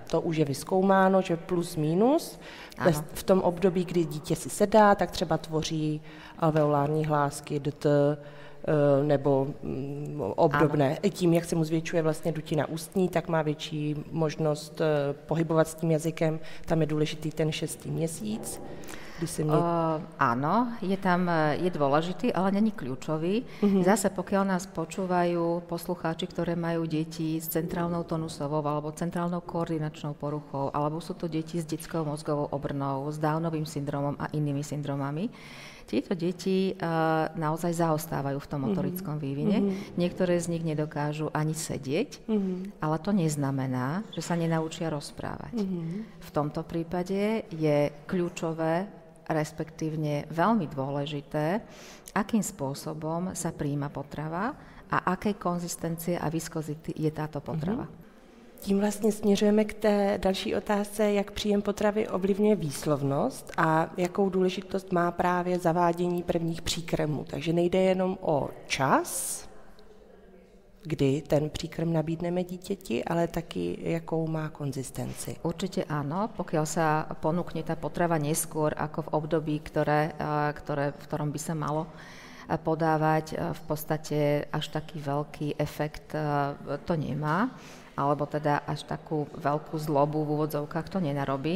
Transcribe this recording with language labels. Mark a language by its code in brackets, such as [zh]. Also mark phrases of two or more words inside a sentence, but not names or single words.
[cs] To už je vyzkoumáno, že plus minus v tom období, kdy dítě si sedá, tak třeba tvoří alveolární hlásky, nebo obdobné. I tím, jak se mu zvětšuje vlastně dutina ústní, tak má větší možnost pohybovat s tím jazykem. Tam je důležitý ten 6. měsíc. [sk] Áno, je dôležitý, ale není kľúčový. Zase pokiaľ nás počúvajú poslucháči, ktoré majú deti s centrálnou tonusovou alebo centrálnou koordinačnou poruchou, alebo sú to deti s detskou mozgovou obrnou, s Downovým syndromom a inými syndromami, tieto deti naozaj zaostávajú v tom motorickom vývine. Niektoré z nich nedokážu ani sedieť, ale to neznamená, že sa nenaučia rozprávať. V tomto prípade je kľúčové, respektívne veľmi dôležité, akým spôsobom sa prijíma potrava a akej konzistencie a viskozity je táto potrava. [cs] Tím vlastně směřujeme k té další otázce, jak příjem potravy ovlivňuje výslovnost a jakou důležitost má právě zavádění prvních příkrmů. Takže nejde jenom o čas, kdy ten příkrm nabídneme dítěti, ale taky jakou má konzistenci. [sk] Určite áno, pokiaľ sa ponúkne tá potrava neskôr ako v období, v ktorom by sa malo podávať, v podstate až taký veľký efekt to nemá, alebo teda až takú veľkú zlobu v úvodzovkách to nenarobí.